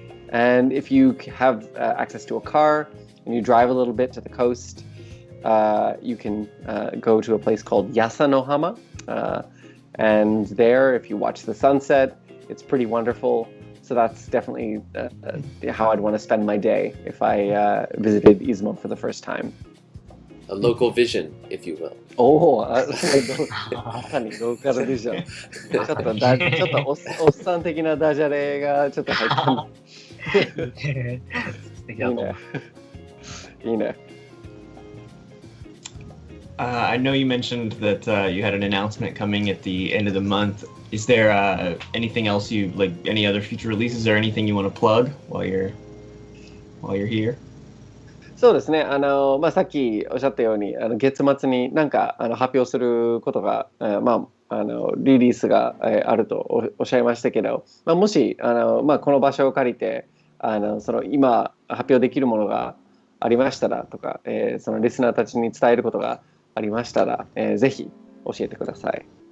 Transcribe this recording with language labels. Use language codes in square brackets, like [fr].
[en] And if you have access to a car and you drive a little bit to the coast, you can go to a place called Yasanohama. And there, if you watch the sunset, it's pretty wonderful. So that's definitely how I'd want to spend my day if I visited Izumo for the first time. A local vision, if you will. [ja] おお、まさにローカルビジョン。ちょっとおっさん的なダジャレがちょっと入った素敵だと思う。いいね。 [en] I know you mentioned that you had an announcement coming at the end of the month. Is there anything else you like? Any other future releases or anything you want to plug while you're here? [ja] そうですね。さっきおっしゃったように、月末になんか発表することが、リリースがあるとおっしゃいましたけど、もしこの場所を借りてその今発表できるものがありましたらとか、そのリスナーたちに伝えることがありましたら、ぜひ教えてください。